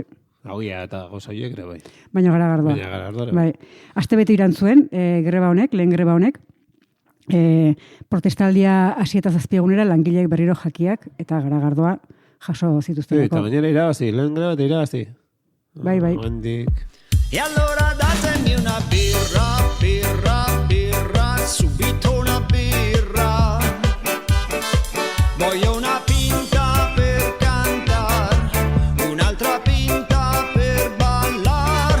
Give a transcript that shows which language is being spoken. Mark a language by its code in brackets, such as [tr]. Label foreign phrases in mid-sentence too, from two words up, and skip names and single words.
[eu] Hauia eta gozaiek ere bai. Baina garagardoa. Bai. Aste bete iran zuen greba honek, lehen greba honek, protestaldia hasi eta 7 egunera langileek berriro jakiak eta garagardoa jaso zituzten. Eta gainera irabazi, lehen greba eta irabazi. Bai. [it] E allora datemi una birra, birra, birra, subito una birra. Voglio una pinta per cantar, un'altra pinta per ballar.